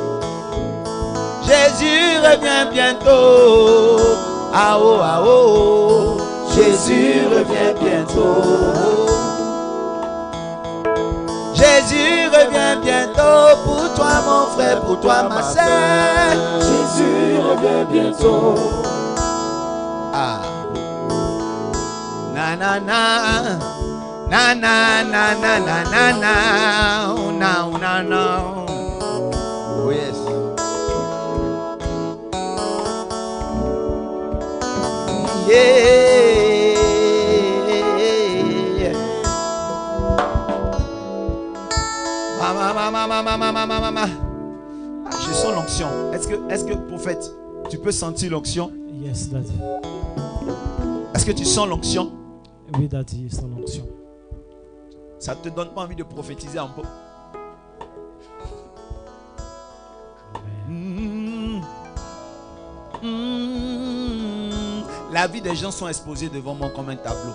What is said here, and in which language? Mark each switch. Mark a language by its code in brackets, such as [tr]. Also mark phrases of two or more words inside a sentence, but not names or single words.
[fr] Jésus revient bientôt. Ah oh, ah oh. Jésus revient bientôt. Jésus revient bientôt pour toi mon frère, pour toi ma soeur. Jésus revient bientôt. Ah. Na na na. Na na na na na na na. Na na na. [en] Oh yes. Yeah. Mama. [fr] Ah, je sens l'onction. Est-ce que prophète, tu peux sentir l'onction? [en] Yes, Daddy. [fr] Est-ce que tu sens l'onction? Oui, Daddy, sans l'onction. Ça te donne pas envie de prophétiser un peu? La vie des gens sont exposées devant moi comme un tableau.